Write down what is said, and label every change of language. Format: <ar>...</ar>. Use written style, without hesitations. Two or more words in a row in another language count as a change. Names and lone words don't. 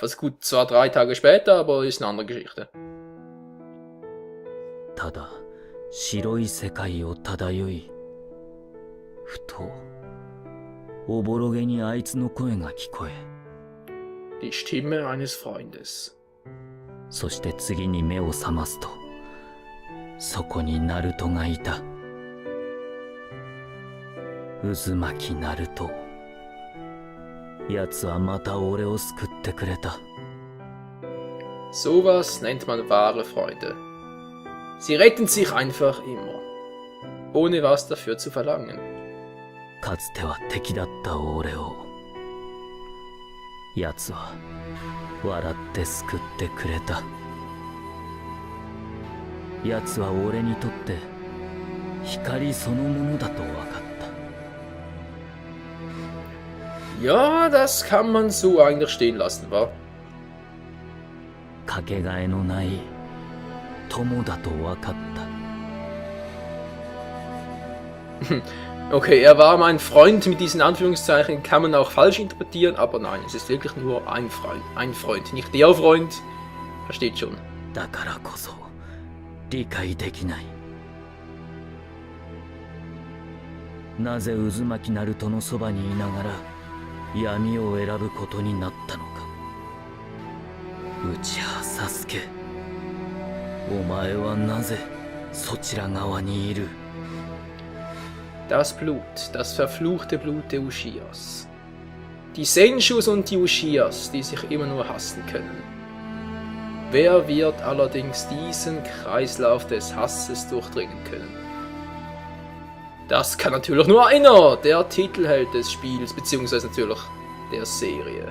<de>Also gut, zwar 3 Tage später, aber ist eine andere Geschichte. Die Stimme eines Freundes.</de> <ja>そして次に目を覚ますと、そこにナルトがいた。渦巻きナルト。奴はまた俺を救ってくれた。</ja> <de>Sowas nennt man wahre Freunde. Sie retten sich einfach immer, ohne was dafür zu verlangen.</de> <ja>かつては敵だった俺を、奴は笑って救ってくれた。奴は俺にとって光そのものだと分かった。</ja> <de>Ja, das kann man so eigentlich stehen lassen, wa?</de> <ja>かけがえのない友だと分かった。</ja> <de>Okay, er war mein Freund, mit diesen Anführungszeichen kann man auch falsch interpretieren, aber nein, es ist wirklich nur ein Freund, nicht der Freund, versteht schon.</de> <ja>だからこそ理解できない。なぜ渦巻きナルトのそばにいながら闇を選ぶことになったのか。内葉サスケ、お前はなぜそちら側にいる。</ja> <de>Das Blut, das verfluchte Blut der Uchihas. Die Senshus und die Uchihas, die sich immer nur hassen können. Wer wird allerdings diesen Kreislauf des Hasses durchdringen können? Das kann natürlich nur einer, der Titelheld des Spiels, beziehungsweise natürlich der Serie.</de>